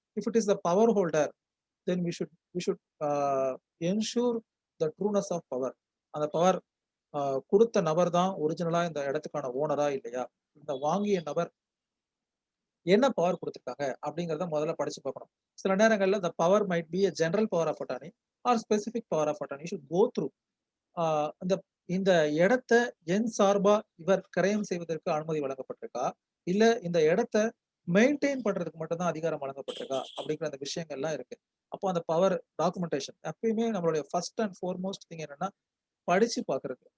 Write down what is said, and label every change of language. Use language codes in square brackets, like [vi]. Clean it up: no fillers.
[en] If it is the power holder, then we should ensure the trueness of power. [ta] அந்த power குடுத்த நபர் தான் ஒரிஜினலா இந்த இடத்துக்கான ஓனரா இல்லையா? இந்த வாங்கிய நபர் என்ன பவர் குடுத்துருக்காங்க அப்படிங்கிறத முதல்ல படிச்சு பார்க்கணும். சில நேரங்கள்ல [en] the power might be a general power of attorney or specific power of attorney. You should go through. [ta] ஆ இந்த இந்த இடத்த என் சார்பா இவர் கிரயம் செய்வதற்கு அனுமதி வழங்கப்பட்டிருக்கா? இல்ல இந்த இடத்த மெயின்டெயின் பண்றதுக்கு மட்டும் தான் அதிகாரம் வழங்கப்பட்டிருக்கா? அப்படிங்கிற அந்த விஷயங்கள்லாம் இருக்கு. அப்போ அந்த பவர் டாக்குமென்டேஷன் எப்பயுமே நம்மளுடைய [en] first and foremost thing [ta] என்னன்னா, படிச்சு பார்க்கிறது.